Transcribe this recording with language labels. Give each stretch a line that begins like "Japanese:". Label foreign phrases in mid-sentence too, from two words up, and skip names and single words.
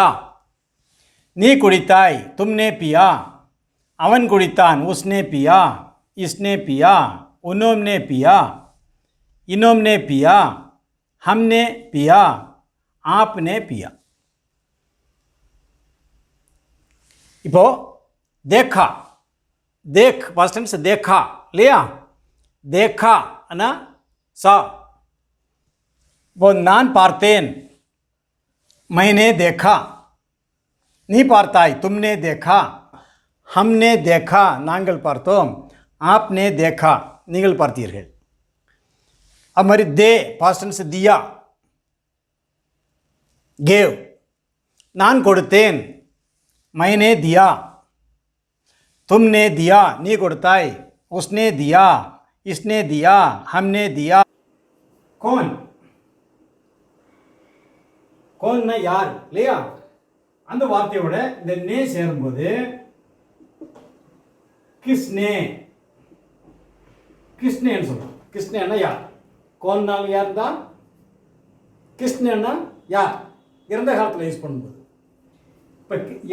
Tamil: நீ குடித்தாய்,
Hindi: तुमने पिया.
Tamil: அவன் குடித்தான்,
Hindi: उसने पिया, इसने पिया, उन्होंने पिया, इन्होंने पिया, हमने पिया, आपने पिया. இப்போ देखा, देख
English: past tense
Hindi: देखा இல்லையா?
Tamil: देखा அனா சா. இப்போ நான் பார்த்தேன்,
Hindi: मैंने देखा.
Tamil: நீ பார்த்தாய்,
Hindi: तुमने देखा. हमने देखा,
Tamil: நாங்கள் பார்த்தோம்.
Hindi: आपने देखा,
Tamil: நீங்கள் பார்த்தீர்கள். அது மாதிரி दे
English: past tense
Tamil: दिया,
English: gave.
Tamil: நான் கொடுத்தேன்,
Hindi: मैंने दिया. तुमने दिया,
Tamil: நீ கொடுத்தாய்.
Hindi: उसने दिया, इसने दिया, हमने दिया. कौन, कौन
Tamil: யார் இல்லையா? அந்த வார்த்தையோட இந்த நே சேரும்போது கிஸ்னே, கிஸ்னேன்னு சொல்றோம். கிஸ்னேன்னா யார்? கோன்னால யார் தான், கிஸ்னேன்னா யார், இறந்த காலத்தில் யூஸ் பண்ணும்போது.